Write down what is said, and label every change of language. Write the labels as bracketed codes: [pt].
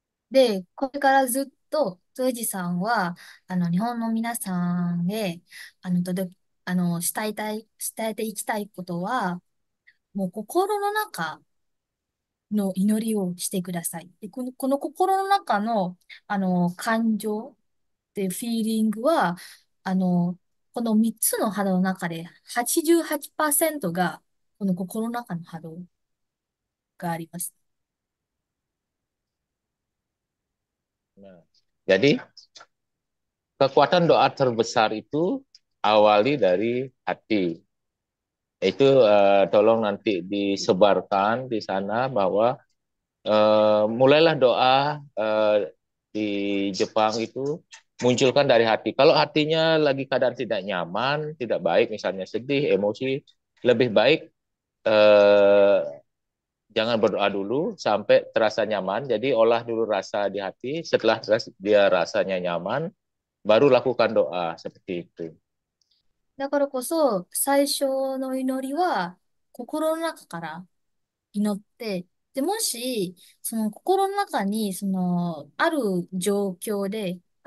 [ja] で、これからずっと、豊司さんは、日本の皆さんへ、届け、伝えていきたいことは、もう心の中の祈りをしてください。で、この心の中の、感情っていうフィーリングは、あの、この3つの波動の中で88%が、この心の中の波動があります。 [id] Nah, jadi kekuatan doa terbesar itu awali dari hati. Itu tolong nanti disebarkan di sana bahwa mulailah doa di Jepang itu munculkan dari hati. Kalau hatinya lagi keadaan tidak nyaman, tidak baik, misalnya sedih, emosi, lebih baik eh, jangan berdoa dulu sampai terasa nyaman. Jadi olah dulu rasa di hati. Setelah dia rasanya nyaman, baru lakukan doa seperti itu. [ja] だからこそ、最初の祈りは、心の中から祈って、で、もし、その心の中に、ある状況で、